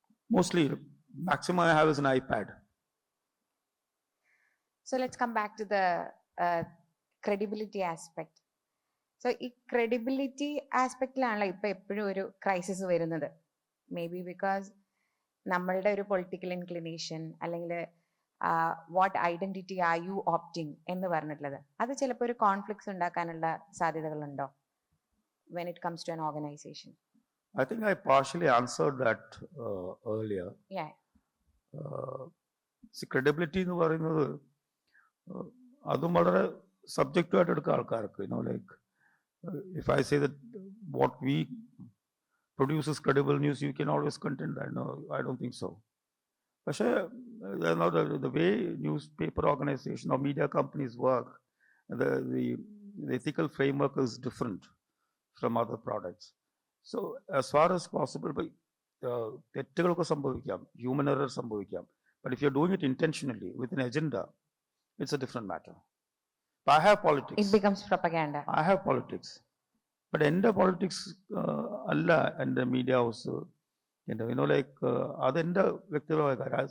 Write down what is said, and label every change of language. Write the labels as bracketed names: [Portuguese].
[English] Mostly, maximum I have is an iPad. So let's come back to the credibility aspect. [Malayalam] So ഈ credibility aspectലാണല്ലോ ഇപ്പൊ എപ്പോഴും ഒരു crisis വരുന്നത്. May be because നമ്മളുടെ ഒരു പൊളിറ്റിക്കൽ ഇൻക്ലിനേഷൻ അല്ലെങ്കിൽ what identity are you opting എന്ന് പറഞ്ഞിട്ടുള്ളത്, അത് ചിലപ്പോൾ ഒരു കോൺഫ്ലിക്ട്സ് ഉണ്ടാക്കാനുള്ള സാധ്യതകളുണ്ടോ [English] when it comes to an organization? I think I partially answered that earlier. Yeah. [Malayalam] Credibility എന്ന് പറയുന്നത് അതും വളരെ സബ്ജക്റ്റീവായിട്ട് എടുക്കുക ആൾക്കാർക്ക്. [English] Like if I say that what we produces credible news, you can always contend that. No, I don't think so. But the way newspaper organization or media companies work, the ethical framework is different from other products. So as far as possible, [Malayalam] തെറ്റുകളൊക്കെ സംഭവിക്കാം, [English] human error [Malayalam] സംഭവിക്കാം. [English] But if you're doing it intentionally with an agenda, it's a different matter. I have politics. It becomes propaganda. I have politics. [Malayalam] But എൻ്റെ politics അല്ല എൻ്റെ media house. like അതെൻ്റെ വ്യക്തിപരമായ കാര്യം.